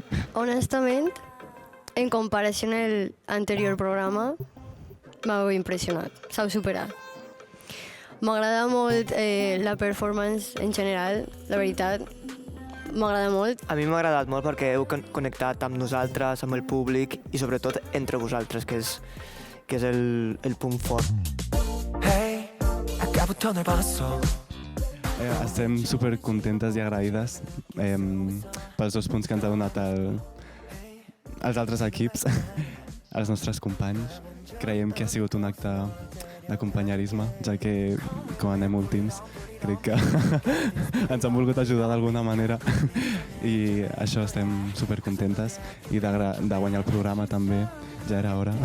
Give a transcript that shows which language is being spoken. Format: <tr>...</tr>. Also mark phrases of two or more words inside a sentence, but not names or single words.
<ca>Honestament, en comparació amb l'anterior programa, m'ha impressionat, s'ha superat. M'agrada molt la performance en general, la veritat, m'agrada molt. A mi m'ha agradat molt perquè heu connectat amb nosaltres, amb el públic i sobretot entre vosaltres, que és el punt fort.</ca> <ko>Hey, 아까부터 널 봤어.</ko> <ca>Estem supercontentes i agraïdes pels 2 punts que ens ha donat els altres equips, els nostres companys. Creiem que ha sigut un acte d'acompanyarisme, ja que com anem últims crec que ens han volgut ajudar d'alguna manera i això estem supercontentes i de guanyar el programa també, ja era hora.</ca>